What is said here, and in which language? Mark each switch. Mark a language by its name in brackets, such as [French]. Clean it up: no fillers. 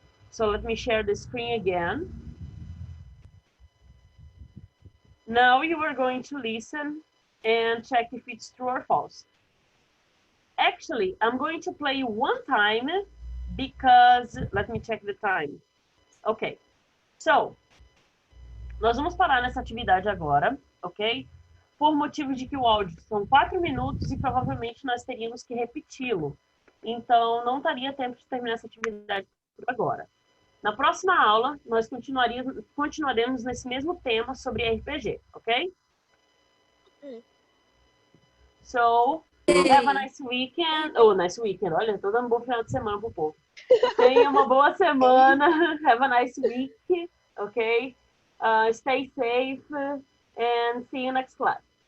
[English] So let me share the screen again. Now you are going to listen and check if it's true or false. Actually, I'm going to play one time because, let me check the time. [Portuguese] Ok, so, nós vamos parar nessa atividade agora, ok? Por motivo de que o áudio são 4 minutos e provavelmente nós teríamos que repeti-lo. Então, não daria tempo de terminar essa atividade por agora. Na próxima aula, nós continuaremos nesse mesmo tema sobre RPG, ok? [English] So, have a nice weekend. Oh, nice weekend. [Portuguese] Olha, tô dando um bom final de semana pro povo. Tenha uma boa semana. [English] Have a nice week, ok? Stay safe and see you next class.